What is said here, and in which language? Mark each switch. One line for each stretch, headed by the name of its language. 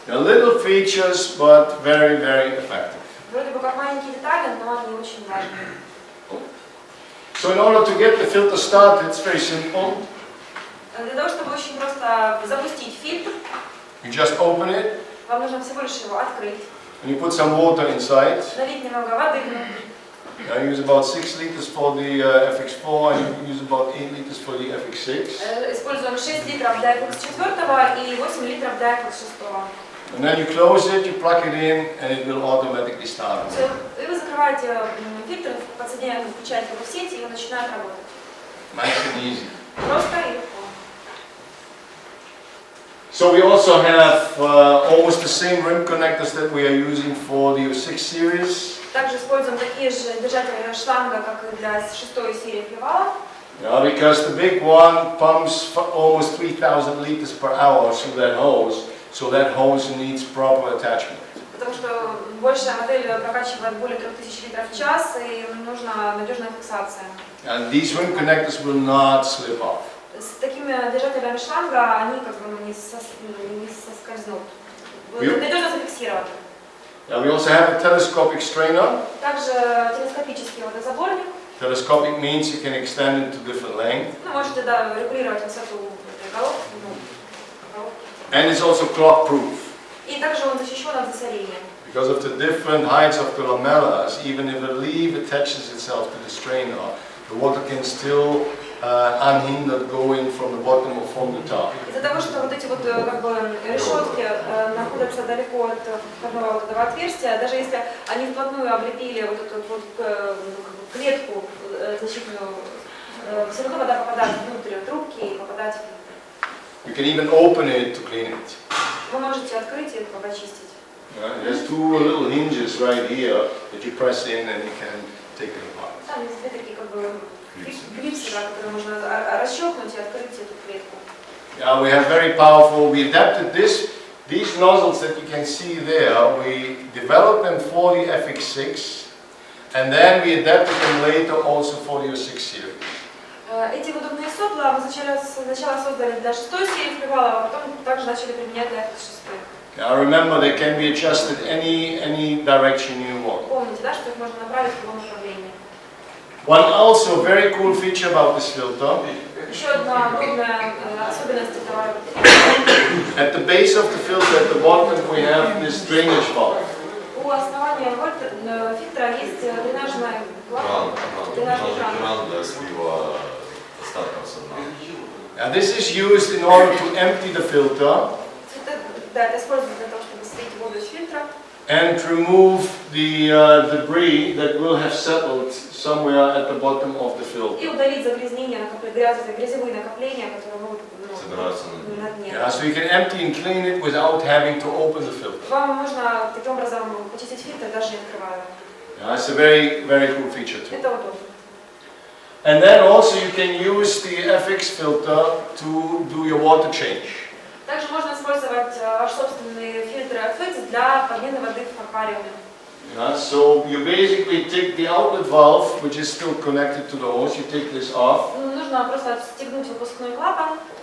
English: Now, little features, but very, very effective.
Russian: Вроде бы как маленькие детали, но они очень важные.
English: So in order to get the filter started, it's very simple.
Russian: Для того, чтобы очень просто запустить фильтр,
English: You just open it,
Russian: вам нужно всего лишь его открыть,
English: and you put some water inside.
Russian: налить немного воды внутрь.
English: I use about 6 liters for the FX4 and you use about 8 liters for the FX6.
Russian: Используем 6 литров для FX4 и 8 литров для FX6.
English: And then you close it, you plug it in, and it will automatically start.
Russian: Все, и вы закрываете фильтр, подсоединяете, включаете его в сеть, и он начинает работать.
English: Nice and easy.
Russian: Просто и легко.
English: So we also have almost the same rim connectors that we are using for the 06 series.
Russian: Также используем такие же держатели шланга, как и для 6-й серии фливалов.
English: Because the big one pumps almost 3,000 liters per hour through that hose, so that hose needs proper attachment.
Russian: Потому что большая модель прокачивает более 3000 литров в час, и нужна надежная фиксация.
English: And these rim connectors will not slip off.
Russian: С такими держателями шланга они как бы не соскользнут. Надежно зафиксированы.
English: Now we also have a telescopic strainer.
Russian: Также телескопический водозаборник.
English: Telescopic means you can extend it to different length.
Russian: Ну, можете регулировать высоту этой головки.
English: And it's also clog proof.
Russian: И также он защищен от засорения.
English: Because of the different heights of the lamellas, even if a leaf attaches itself to the strainer, the water can still unhindered go in from the bottom or from the top.
Russian: Из-за того, что вот эти вот как бы решетки находятся далеко от входного вот этого отверстия, даже если они вплотную облепили вот эту вот клетку защитную, все равно вода попадает внутрь трубки и попадает в фильтр.
English: You can even open it to clean it.
Russian: Вы можете открыть и почистить.
English: There's 2 little hinges right here that you press in and you can take it apart.
Russian: Там есть 2 такие как бы клипсы, которые можно расщелкнуть и открыть эту клетку.
English: We have very powerful, we adapted these nozzles that you can see there, we developed them for the FX6 and then we adapted them later also for the 06 series.
Russian: Эти выдувные сопла мы сначала создали для 6-й серии фливалов, а потом также начали применять для FX6.
English: Now remember, they can be adjusted any direction you want.
Russian: Помните, да, что их можно направить в любом направлении.
English: One also very cool feature about this filter,
Russian: Еще одна удобная особенность этого фильтра.
English: at the base of the filter at the bottom we have this drainage valve.
Russian: У основания фильтра есть дренажная Кран, клапан, дренажный кран. кран для слива остатков со дна.
English: Now this is used in order to empty the filter
Russian: Да, это используется для того, чтобы слить воду из фильтра
English: and remove the debris that will have settled somewhere at the bottom of the filter.
Russian: и удалить загрязнения, грязевые накопления, которые могут Собираются на дне.
English: Yeah, so you can empty and clean it without having to open the filter.
Russian: Вам нужно таким образом почистить фильтр, даже не открывая.
English: Yeah, it's a very, very cool feature too.
Russian: Это удобно.
English: And then also you can use the FX filter to do your water change.
Russian: Также можно использовать ваш собственный фильтр FX для подмены воды в аквариуме.
English: Yeah, so you basically take the outlet valve, which is still connected to the hose, you take this off,
Russian: Нужно просто отстегнуть выпускной клапан,